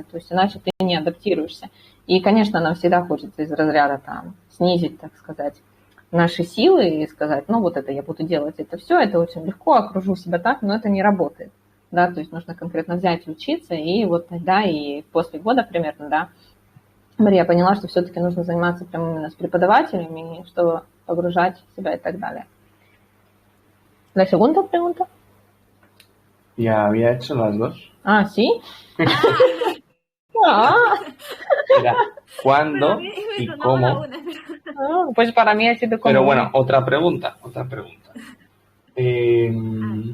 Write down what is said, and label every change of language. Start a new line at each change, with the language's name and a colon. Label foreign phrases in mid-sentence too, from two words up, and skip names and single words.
Russian: То есть иначе ты не адаптируешься. И, конечно, нам всегда хочется из разряда там снизить, так сказать, наши силы и сказать, ну вот это я буду делать, это все, это очень легко, окружу себя так, но это не работает. Да, то есть нужно конкретно взять и учиться, и вот тогда, и после года примерно, да, Мария поняла, что все-таки нужно заниматься прямо именно с преподавателями, чтобы погружать себя и так далее.
Spanish: La segunda pregunta. Ya había hecho las dos. Ah, ¿sí? Ah, Era Bueno, a cuándo mí me y sonaba la cómo. una, pero pues para mí ha sido como... Pero bueno, otra pregunta. a ver,